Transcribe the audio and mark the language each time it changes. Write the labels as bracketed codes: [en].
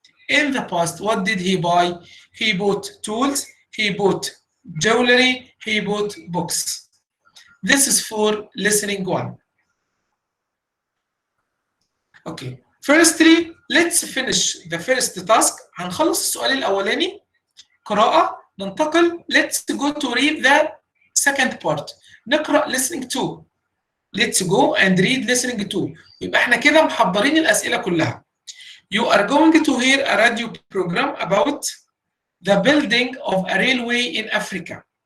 [en] In the past, what did he buy? He bought tools, he bought jewelry, he bought books. This is for listening 1. Okay. Firstly, let's finish the first task. [ar] هنخلص السؤال الأولاني قراءة، ننتقل. [en] Let's go to read the second part. [ar] نقرأ [en] listening 2. Let's go and read listening 2. [ar] يبقى احنا كده محضرين الأسئلة كلها. [en] You are going to hear a radio program about the building of a railway in Africa.